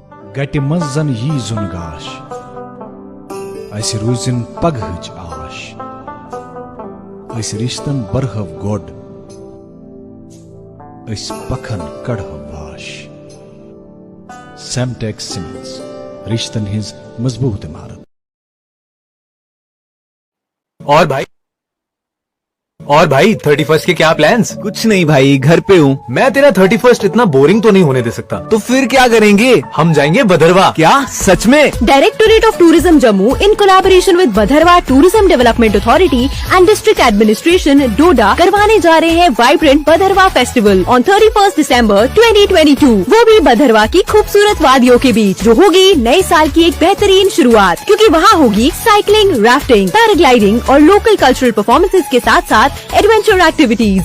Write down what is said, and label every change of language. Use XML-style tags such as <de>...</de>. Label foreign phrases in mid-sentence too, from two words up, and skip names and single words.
<ks>گٹہِ منٛز زن یی زُن گاش اسہِ روٗزِن پگہٕچ آش أسۍ رِشتن برہو گۄڈ أسۍ پکھن کڑہو واش سیمٹیک سیمنٹس رشتن ہٕنٛز مضبوط عمارت.</ks> <ur>اور بھائی 31st کے کیا پلانس؟ کچھ نہیں بھائی، گھر پہ ہوں. میں تیرا 31st اتنا بورنگ تو نہیں ہونے دے سکتا. تو پھر کیا کریں گے؟ ہم جائیں گے بدھروا. کیا سچ میں؟ ڈائریکٹوریٹ آف ٹورزم جموں</ur> <en>in collaboration with</en> <ur>بدھروا ٹورزم ڈیولپمنٹ اتھارٹی اینڈ ڈسٹرکٹ ایڈمنسٹریشن ڈوڈا کروانے جا رہے ہیں وائبرنٹ بدھروا فیسٹیول آن 31 دسمبر 2022، وہ بھی بدھروا کی خوبصورت وادیوں کے بیچ، جو ہوگی نئے سال کی ایک بہترین شروعات، کیونکہ وہاں ہوگی سائیکلنگ، رافٹنگ، پیراگلائڈنگ اور</ur> <en>local cultural performances</en> <ur>کے ساتھ ساتھ</ur> <en>adventure activities.</en>